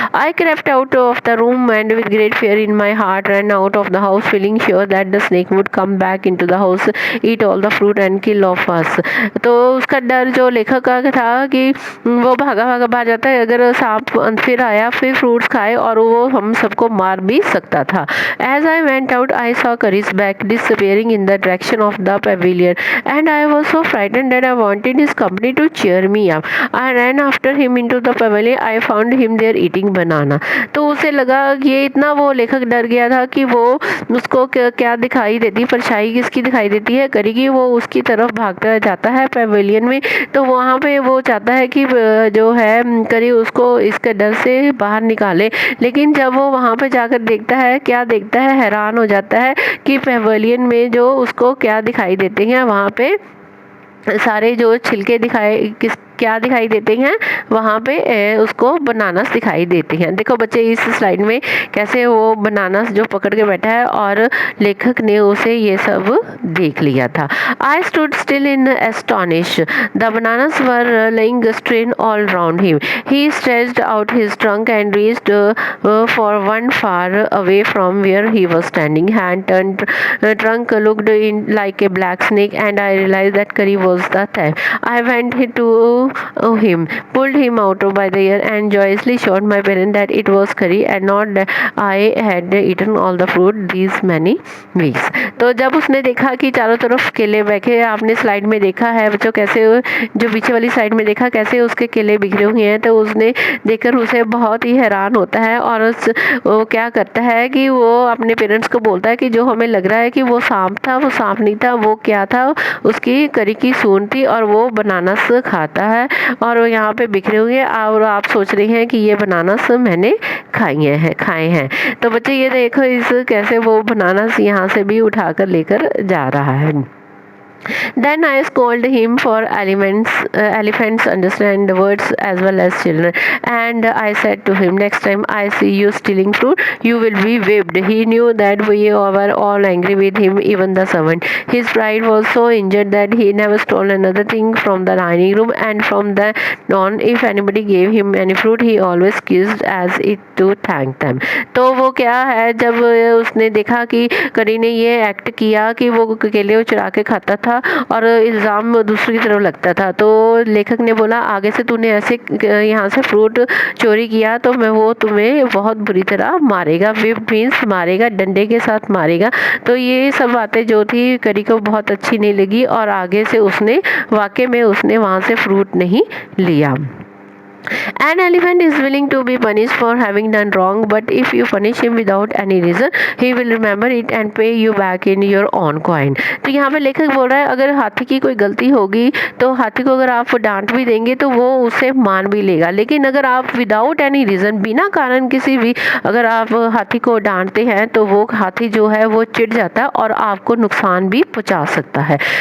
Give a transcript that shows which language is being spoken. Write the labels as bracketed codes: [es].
[en] I crept out of the room and with great fear in my heart run out of the house feeling sure that the snake would come back into the house, eat all the fruit and kill off us. [hi] तो उसका डर जो लेखक का था कि वो भागा भाग जाता है, अगर सांप फिर आया फिर फ्रूट्स खाए और वो हम सबको मार भी सकता था। [en] As I went out I saw Kari's back disappearing in the direction of the pavilion and I was so frightened that I wanted his company to cheer me up. I ran after him into the pavilion. I found him there eating banana. [hi] तो उसे लगा ये इतना वो लेखक डर गया था कि वो उसको क्या दिखाई देती, परछाई किसकी दिखाई देती है, करी की। वो उसकी तरफ भागता जाता है पेविलियन में। तो वहाँ पे वो चाहता है कि जो है करी उसको इसके डर से बाहर निकाले, लेकिन जब वो वहाँ पे जाकर देखता है, क्या देखता है, हैरान हो जाता है कि पेविलियन में जो उसको क्या दिखाई देते हैं, वहाँ पे सारे जो छिलके क्या दिखाई देते हैं, वहाँ पे उसको बनानास दिखाई देते हैं। देखो बच्चे इस स्लाइड में कैसे वो बनानास जो पकड़ के बैठा है और लेखक ने उसे ये सब देख लिया था। [en] I stood still in astonish, the bananas were laying strewn all round him. He stretched out his trunk and reached for one far away from where he was standing. Hand turned, trunk looked in like a black snake and I realized that Kari was the thief. I went to him, pulled him out by the ear and joyously showed my parents that it was Kari and not that I had eaten all the fruit these many weeks. [hi] तो जब उसने देखा कि चारों तरफ केले बैठे, आपने स्लाइड में देखा है बच्चों कैसे, जो पीछे वाली साइड में देखा कैसे उसके केले बिखरे हुए हैं, तो उसने देखकर उसे बहुत ही हैरान होता है और वो क्या करता है कि वो अपने पेरेंट्स को बोलता है कि जो हमें लग रहा है कि वो सांप था, वो सांप नहीं था, वो क्या था, उसकी करी की सूंड थी और वो बनानास खाता है और वो यहाँ पे बिखरे हुए हैं और आप सोच रहे हैं कि ये बनानास मैंने खाए हैं। तो बच्चे ये देखो इस कैसे वो बनानास यहाँ से भी उठाकर लेकर जा रहा है। [en] Then I scolded him for elephants understand words as well as children, and I said to him, next time I see you stealing fruit, you will be whipped. He knew that we were all angry with him, even the servant. His pride was so injured that he never stole another thing from the dining room, and from then on, if anybody gave him any fruit, he always kissed as it to thank them. [hi] तो वो क्या है, जब उसने देखा कि करी ने ये एक्ट किया कि वो केले चुरा के खाता था और इल्ज़ाम दूसरी तरफ लगता था, तो लेखक ने बोला आगे से तूने ऐसे यहाँ से फ्रूट चोरी किया तो मैं वो तुम्हें बहुत बुरी तरह मारेगा, विप मीन्स मारेगा, डंडे के साथ मारेगा। तो ये सब बातें जो थी करी को बहुत अच्छी नहीं लगी और आगे से उसने वाकई में उसने वहाँ से फ्रूट नहीं लिया। [en] An elephant is willing to be punished for having done wrong, but if you punish him without any reason, he will remember it and pay you back in your own coin. [hi] तो यहाँ पे लेखक बोल रहा है अगर हाथी की कोई गलती होगी तो हाथी को अगर आप डांट भी देंगे तो वो उसे मान भी लेगा, लेकिन अगर आप [en] without any reason, [hi] बिना कारण किसी भी, अगर आप हाथी को डांटते हैं तो वो हाथी जो है वो चिढ़ जाता है और आपको नुकसान भी पहुँचा सकता है।